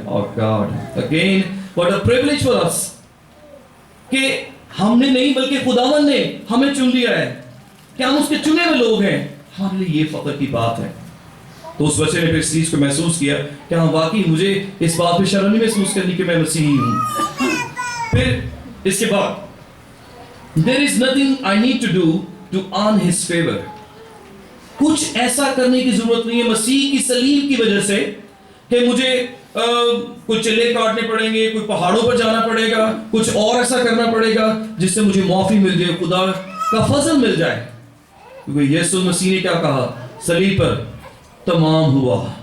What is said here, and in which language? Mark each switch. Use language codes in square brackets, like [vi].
[ur] اور [en] God again what a privilege for us [ur] کہ ہم نے نہیں بلکہ خداوند نے ہمیں چن لیا ہے کہ ہم اس کے چنے ہوئے لوگ ہیں. ہمارے لیے یہ فخر کی بات ہے. تو اس بچے نے پھر اس چیز کو محسوس کیا کہ ہاں واقعی مجھے اس بات پہ شرم نہیں محسوس کرنی کہ میں مسیحی ہوں. پھر اس کے بعد [en] there is nothing I need to do to earn his favor. [ur] کچھ ایسا کرنے کی ضرورت نہیں ہے مسیح کی صلیب کی وجہ سے کہ مجھے کچھ چلے کاٹنے پڑیں گے، کوئی پہاڑوں پر جانا پڑے گا، کچھ اور ایسا کرنا پڑے گا جس سے مجھے معافی مل جائے، خدا کا فضل مل جائے. کیونکہ یسوع مسیح نے کیا کہا صلیب پر؟ تمام ہوا.